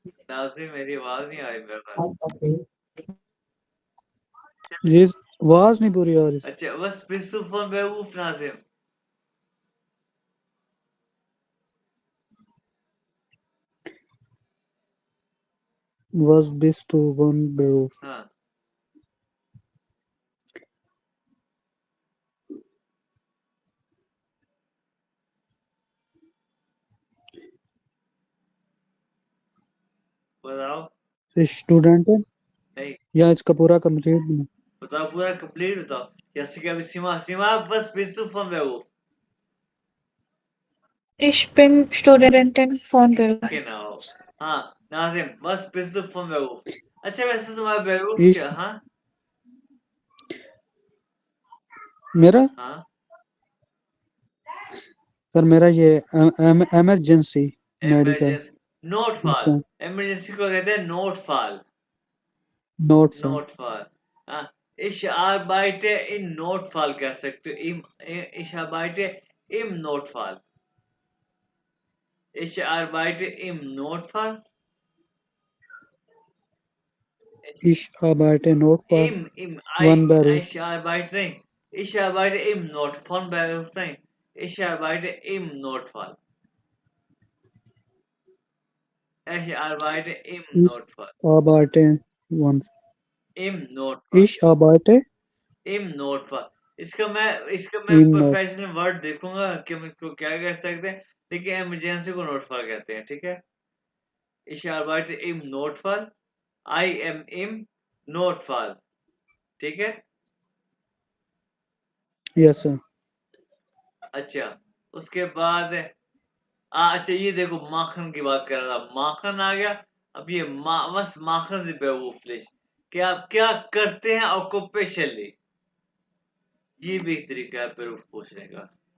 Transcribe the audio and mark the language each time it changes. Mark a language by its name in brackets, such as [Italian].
[Hindi] नाजिम मेरी आवाज नहीं आ रही मेरे पास। ये आवाज नहीं पूरी आ रही। [German] अच्छा, was bist du von Beruf, नाजिम? Was bist du von Beruf? [Hindi] हाँ बताओ। स्टूडेंट है नहीं या इसका पूरा कंप्लीट? बताओ, पूरा कंप्लीट बताओ। जैसे कि अभी [German] सीमा सीमा was bist du von Beruf? Ich bin Studentin von Beruf. Genau. हाँ नाजिम, was bist du von Beruf? [Hindi] अच्छा वैसे तुम्हारा बेरूफ [German] Ich [Hindi] क्या? हाँ मेरा हाँ सर मेरा ये emergency medical emergency नोटफॉल। System emergency को कहते हैं नोटफॉल। [German] नोट फॉर नोटफॉल। हाँ, ich arbeite in Notfall [Hindi] कह सकते हो। [German] ich arbeite im Notfall। ich arbeite im Notfall। ich arbeite not for im one Beruf. ich arbeite नहीं, ich arbeite im Not von Beruf नहीं, ich arbeite im Notfall। ich arbeite im Ich Notfall। arbeite one im Notfall। ich arbeite im Notfall। [Hindi] इसका मैं [German] im Not [Hindi] professional word देखूंगा कि हम इसको क्या कह सकते हैं, लेकिन इमरजेंसी को नोटफॉल कहते हैं। [German] ठीक है, ich arbeite im Notfall, [English] I am [German] im Notfall। [Hindi] ठीक है। [English] yes sir. [Hindi] अच्छा, उसके बाद अच्छा ये देखो माखन की बात कर रहा था, माखन आ गया। अब ये बस माखन से बेवकूफ कि आप क्या करते हैं ऑक्यूपेशनली, ये भी एक तरीका है बेवकूफ पूछने का।